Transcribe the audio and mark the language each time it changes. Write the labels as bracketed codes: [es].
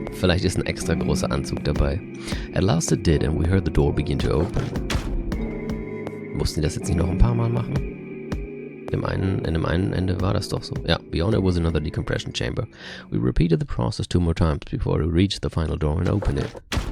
[de] Vielleicht ist ein extra großer Anzug dabei. [en] At last it did and we heard the door begin to open. [de] Mussten die das jetzt nicht noch ein paar Mal machen? In dem einen Ende war das doch so. [en] Ja, beyond it was another decompression chamber. We repeated the process 2 more times before we reached the final door and opened it.